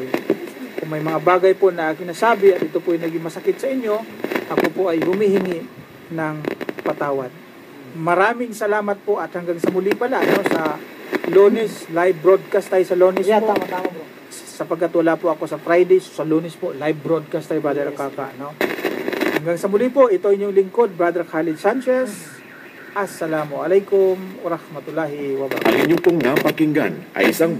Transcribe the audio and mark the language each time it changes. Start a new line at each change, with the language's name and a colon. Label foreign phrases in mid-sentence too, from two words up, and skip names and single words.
Filipino: Kung may mga bagay po na aking nasabi at ito po ay naging masakit sa inyo, ako po ay humihingi ng patawad. Maraming salamat po at hanggang sa muli pala sa Lunes,
English: live broadcast
Filipino: tayo sa Lunes Yeah, po. tama, bro. Sapagkat wala po ako sa Fridays, sa Lunes po,
English: live broadcast
Filipino: tayo, Brother Kaka, no? Hanggang sa muli po, ito inyong lingkod, Brother Khalid Sanchez.
Arabic: السلام عليكم ورحمة الله وبركاته.
Filipino: Ang inyong pong napakinggan ay isang